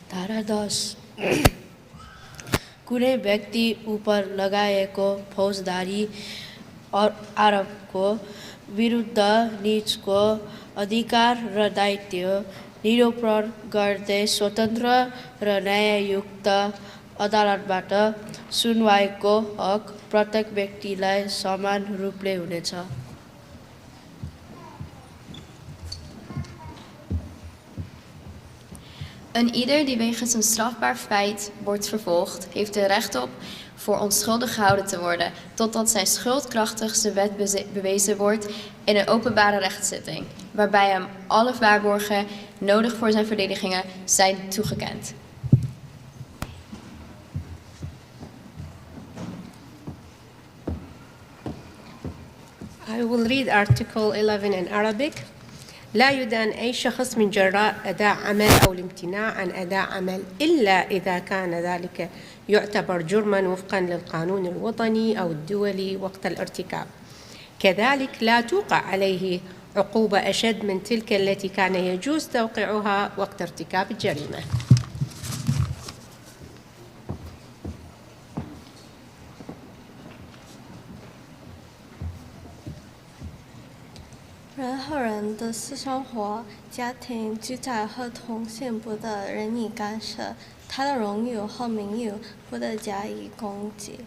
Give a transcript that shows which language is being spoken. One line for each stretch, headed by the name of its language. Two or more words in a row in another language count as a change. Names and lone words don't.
Nepali: धारा 10 कुनै व्यक्ति उपर लगाएको फौजदारी आरोपको विरुद्ध निजको अधिकार र दायित्व निरूपण गर्दै स्वतन्त्र र न्याययुक्त अदालतबाट सुनवाईको हक प्रत्येक व्यक्तिलाई समान रूपले हुनेछ।
Dutch: Een ieder die wegens een strafbaar feit wordt vervolgd, heeft er recht op voor onschuldig gehouden te worden, totdat zijn schuld krachtig de wet bewezen wordt in een openbare rechtszitting, waarbij hem alle waarborgen nodig voor zijn verdedigingen zijn toegekend.
English: I will read Article 11 in Arabic.
Arabic: لا يدان أي شخص من جراء أداء عمل أو الامتناع عن أداء عمل إلا إذا كان ذلك يعتبر جرماً وفقاً للقانون الوطني أو الدولي وقت الارتكاب. كذلك لا توقع عليه عقوبة أشد من تلك التي كان يجوز توقيعها وقت ارتكاب الجريمة.
Chinese: 人和人的私生活、家庭、居宅和同性不得任意干涉，他的荣誉和名誉不得加以攻击。